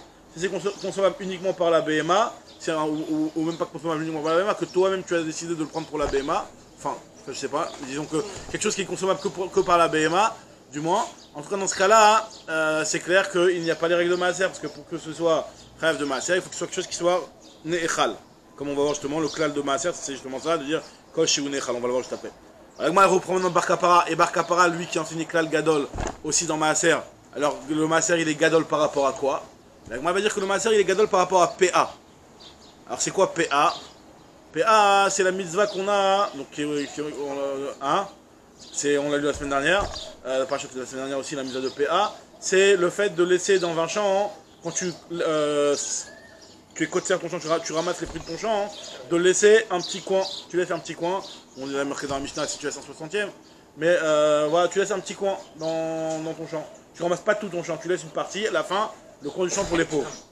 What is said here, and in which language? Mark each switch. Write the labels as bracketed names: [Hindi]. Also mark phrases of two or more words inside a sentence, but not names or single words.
[French] Si c'est consommable uniquement par la BMA, ou même pas consommable uniquement par la BMA, que toi-même tu as décidé de le prendre pour la BMA, enfin, je sais pas, disons que quelque chose qui est consommable que par la BMA, du moins, en tout cas dans ce cas-là, c'est clair qu'il n'y a pas les règles de Maaser, parce que pour que ce soit chayav de Maaser, il faut que ce soit quelque chose qui soit ne'echal. Comme on va voir justement, le klal de Maaser, c'est justement ça, de dire [Hebrew] כל שהוא נאכל, [French] on va le voir juste après. Alors moi, elle reprend maintenant Bar Kapara, et Bar Kapara, lui qui enseigne [Hebrew] כלל גדול, [French] aussi dans Maaser. Alors le Maaser, il est gadol par rapport à quoi? Moi, elle va dire que le Maaser, il est gadol par rapport à PA. Alors c'est quoi PA? PA, c'est la mitzvah qu'on a, donc on l'a lu la semaine dernière, la parasha de la semaine dernière aussi, la mitzvah de PA, c'est le fait de laisser dans un champ, quand tu es côté ton champ, tu ramasses les fruits de ton champ, de laisser un petit coin, tu laisses un petit coin, on l'a marqué dans la Mishnah si tu laisses un 60e, mais voilà, tu laisses un petit coin dans ton champ, tu ramasses pas tout ton champ, tu laisses une partie, à la fin, le coin du champ pour les pauvres.